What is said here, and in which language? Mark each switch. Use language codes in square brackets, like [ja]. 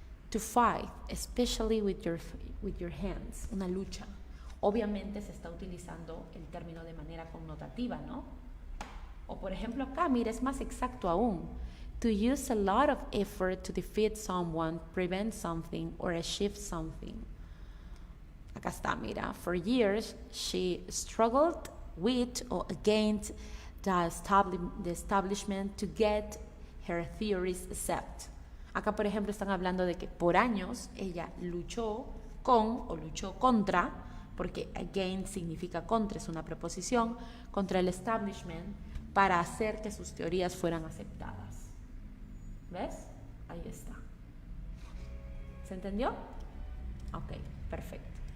[en] To fight, especially with your hands, [es] una lucha. Obviamente se está utilizando el término de manera connotativa, ¿no? O por ejemplo acá, mira, es más exacto aún. [en] To use a lot of effort to defeat someone, prevent something, or achieve something. [es] Acá está, mira. [en] For years, she struggled with or against the establishment to get her theories accepted. [es] Acá, por ejemplo, están hablando de que por años ella luchó con o luchó contra, porque against significa contra, es una preposición, contra el establishment para hacer que sus teorías fueran aceptadas. ¿Ves? Ahí está. ¿Se entendió? Ok, perfecto.